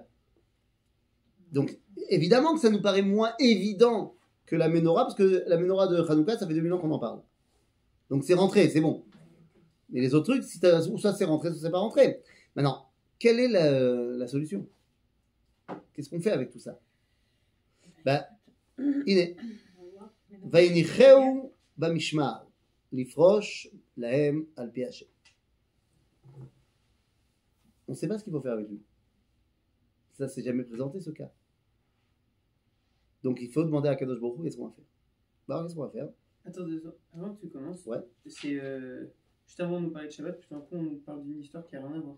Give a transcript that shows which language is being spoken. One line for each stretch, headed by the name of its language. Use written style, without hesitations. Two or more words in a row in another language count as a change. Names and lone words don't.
French: Donc évidemment que ça nous paraît moins évident que la Menorah, parce que la Menorah de Hanouka, ça fait 2000 ans qu'on en parle. Donc c'est rentré, c'est bon. Mais les autres trucs, soit c'est rentré, soit c'est pas rentré. Maintenant, quelle est la solution? Qu'est-ce qu'on fait avec tout ça? Iné.
Hebrew: ויניחהו במשמר לפרש להם על פי השם.
French: On ne sait pas ce qu'il faut faire avec lui. Ça s'est jamais présenté ce cas. Donc il faut demander à Kadosh Baruch Hu qu'est-ce qu'on va faire. Alors qu'est-ce qu'on va faire? Attends, avant que tu commences, Ouais. C'est juste avant de nous parler de Shabbat, puis après on nous parle d'une histoire qui n'a rien à voir.